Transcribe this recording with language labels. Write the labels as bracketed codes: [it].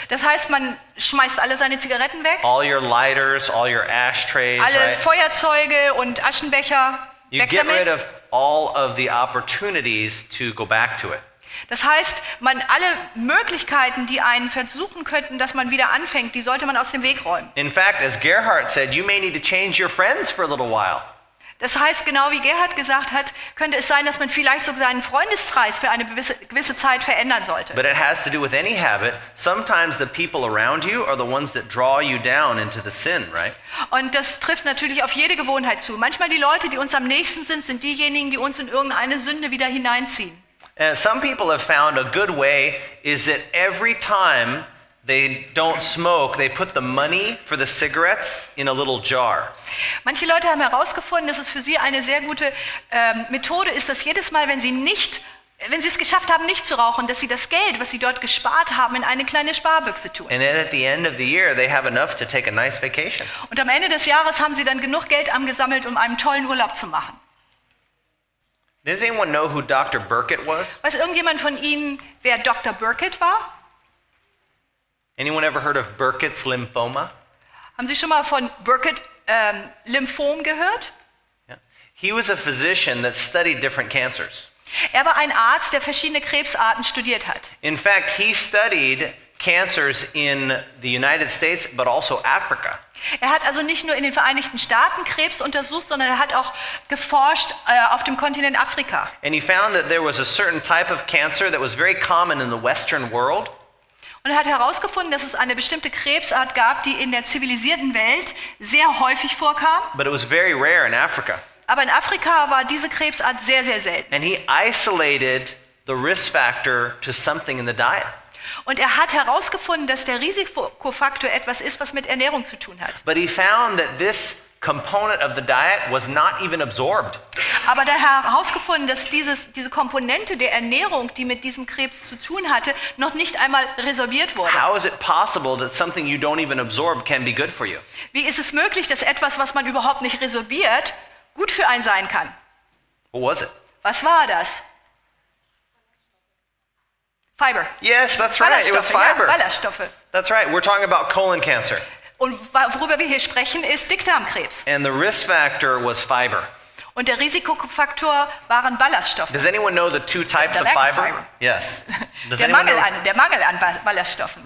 [de] Das heißt, man schmeißt alle seine Zigaretten weg, [en] all your lighters, all your ashtrays, [de] alle [en] right? [de] Feuerzeuge und Aschenbecher, [en] You [de] weg [en] get rid [de] damit. [en] of all of the opportunities to go back to it. [de] Das heißt, alle Möglichkeiten, die einen versuchen könnten, dass man wieder anfängt, die sollte man aus dem Weg räumen. [en] In fact, as Gerhard said, you may need to change your friends for a little while. [de] Das heißt, genau wie Gerhard gesagt hat, könnte es sein, dass man vielleicht sogar seinen Freundeskreis für eine gewisse Zeit verändern sollte. [en] But it has to do with any habit. Sometimes the people around you are the ones that draw you down into the sin, right? [de] Und das trifft natürlich auf jede Gewohnheit zu. Manchmal die Leute, die uns am nächsten sind, sind diejenigen, die uns in irgendeine Sünde wieder hineinziehen. [en] Some people have found a good way is that every time they don't smoke, they put the money for the cigarettes in a little jar. [de] Manche Leute haben herausgefunden, dass es für sie eine sehr gute Methode ist, dass jedes Mal, wenn sie es geschafft haben, nicht zu rauchen, dass sie das Geld, was sie dort gespart haben, in eine kleine Sparbüchse tun. [en] And then at the end of the year, they have enough to take a nice vacation. [de] Und am Ende des Jahres haben sie dann genug Geld angesammelt, um einen tollen Urlaub zu machen. [en] Does anyone know who Dr. Burkitt was? [de] Weiß irgendjemand von Ihnen, wer Dr. Burkitt war? [en] Anyone ever heard of Burkitt's lymphoma? [de] Haben Sie schon mal von Burkitt Lymphom gehört? [en] Yeah. He was a physician that studied different cancers. [de] Er war ein Arzt, der verschiedene Krebsarten studiert hat. [en] In fact, he studied cancers in the United States, but also Africa. [de] Er hat also nicht nur in den Vereinigten Staaten Krebs untersucht, sondern er hat auch geforscht auf dem Kontinent Afrika. [en] And he found that there was a certain type of cancer that was very common in the Western world. [de] Und er hat herausgefunden, dass es eine bestimmte Krebsart gab, die in der zivilisierten Welt sehr häufig vorkam. [en] But it was very rare in Africa. [de] Aber in Afrika war diese Krebsart sehr, sehr selten. [en] And he isolated the risk factor to something in the diet. [de] Und er hat herausgefunden, dass der Risikofaktor etwas ist, was mit Ernährung zu tun hat. [en] But he found that this component of the diet was not even absorbed. [de] Aber er hat herausgefunden, dass diese Komponente der Ernährung, die mit diesem Krebs zu tun hatte, noch nicht einmal resorbiert wurde. [en] How is it possible that something you don't even absorb can be good for you? [de] Wie ist es möglich, dass etwas, was man überhaupt nicht resorbiert, gut für einen sein kann? [en] What was it? [de] Was war das? [en] Fiber. Yes, that's right. It was fiber. [de] Ja, Ballaststoffe. [en] That's right. We're talking about colon cancer. [de] Und worüber wir hier sprechen, ist Dickdarmkrebs. [en] And the risk factor was fiber. [de] Und Risikofaktor waren Ballaststoffe. [en] Does anyone know the two types of fiber? Yes. [de] Der Mangel an Ballaststoffen.